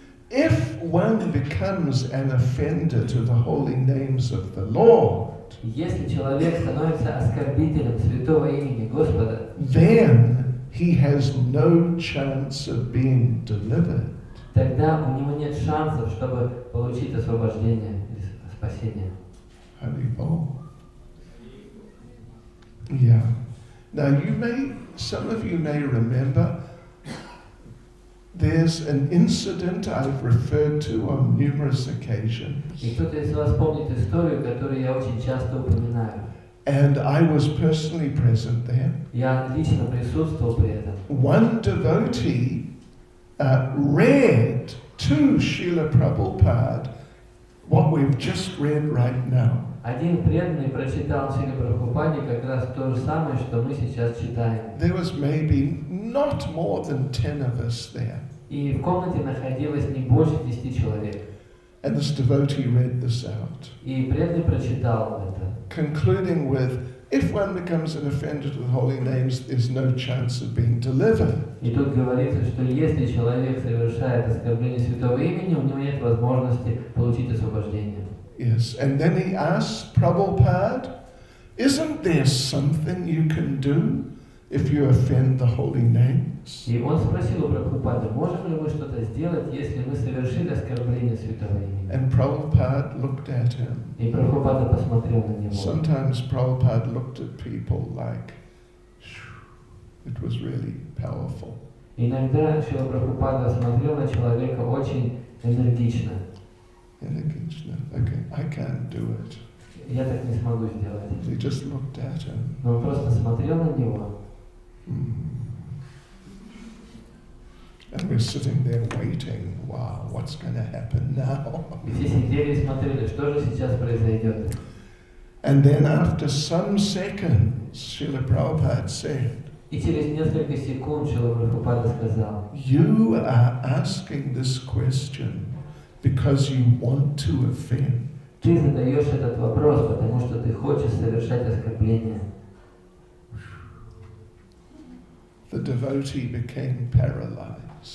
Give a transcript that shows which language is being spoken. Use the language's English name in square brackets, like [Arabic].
[English] If one becomes an offender to the holy names of the Lord, [Russian] Если человек становится оскорбителем святого имени Господа, [English] then he has no chance of being delivered. [Russian] тогда у него нет шансов, чтобы получить освобождение или спасение. Haribol. [English] Yeah. Now some of you may remember, there's an incident I've referred to on numerous occasions. [Russian] И кто-то из вас помнит историю, которую я очень часто упоминаю. [English] And I was personally present there. [Russian] Я лично присутствовал при этом. [English] One devotee read to Srila Prabhupada what we've just read right now. [Russian] Один преданный прочитал Шриле Прабхупаде как раз то же самое, что мы сейчас читаем. [English] There was maybe not more than 10 of us there. [Russian] И в комнате находилось не больше 10 человек. [English] And this devotee read this out, [Russian] И преданный прочитал это. [English] concluding with, if one becomes an offender to the holy names, there's no chance of being delivered. [Russian] И тут говорится, что если человек совершает оскорбление святого имени, у него нет возможности получить освобождение. [English] Yes, and then he asked Prabhupada, isn't there something you can do if you offend the holy names? [Russian] И он спросил у Прабхупады, можем ли мы что-то сделать, если мы совершили оскорбление святого имени? [English] And Prabhupada looked at him. [Russian] И Прабхупада посмотрел на него. [English] Sometimes Prabhupada looked at people like, it was really powerful. [Russian] Иногда Шрила Прабхупада смотрел на человека очень энергично. [English] Okay, I can't do it. [Russian] Я так не смогу сделать. [English] He just looked at him. [Russian] Но он просто смотрел на него. [English] And we're sitting there waiting, wow, what's going to happen now? [Russian] И все сидели и смотрели, что же сейчас произойдет. [English] And then after some seconds, Srila Prabhupada said, [Russian] И через несколько секунд Шрила Прабхупада сказал, [English] you are asking this question because you want to offend. [Russian] ты задаешь этот вопрос, потому что ты хочешь совершать оскорбление. [English] The devotee became paralyzed.